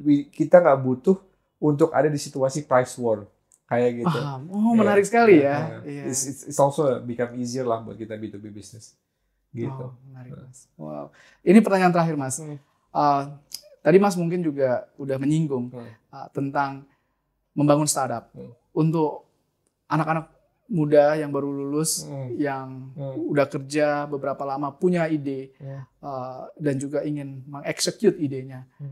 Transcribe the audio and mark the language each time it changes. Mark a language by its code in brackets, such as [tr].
[id] Kita nggak butuh untuk ada di situasi price war kayak gitu. Menarik sekali ya. [en] It's also become easier [id] lah buat kita [en] B2B business. [id] Gitu. Menarik Mas. Wow. Ini pertanyaan terakhir Mas. Tadi Mas mungkin juga udah menyinggung tentang membangun startup untuk anak-anak muda yang baru lulus, yang udah kerja beberapa lama, punya ide, dan juga ingin mengeksekut idenya.